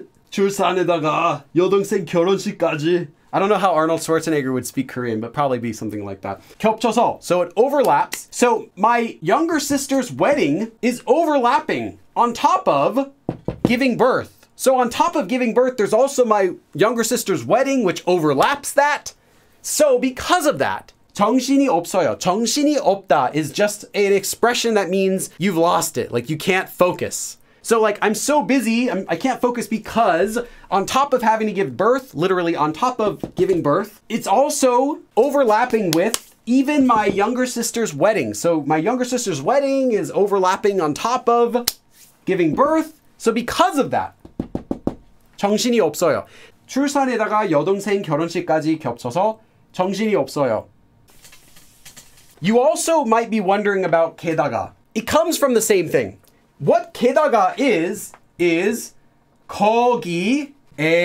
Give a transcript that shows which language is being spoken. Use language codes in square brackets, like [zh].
[ko] 출산에다가 여동생 결혼식까지. [en] I don't know how Arnold Schwarzenegger would speak Korean, but probably be something like that. [ko] 겹쳐서. [en] So it overlaps. So my younger sister's wedding is overlapping on top of giving birth. So on top of giving birth, there's also my younger sister's wedding, which overlaps that. So because of that, [ko] 정신이 없어요. 정신이 없다 [en] is just an expression that means you've lost it. Like you can't focus. So like, I'm so busy, I can't focus because on top of having to give birth, literally on top of giving birth, it's also overlapping with even my younger sister's wedding. So my younger sister's wedding is overlapping on top of giving birth. So because of that, [ko] 정신이 없어요. 출산에다가 여동생 결혼식까지 겹쳐서 정신이 없어요. [en] You also might be wondering about 게다가. It comes from the same thing. What 게다가 is 거기에다가.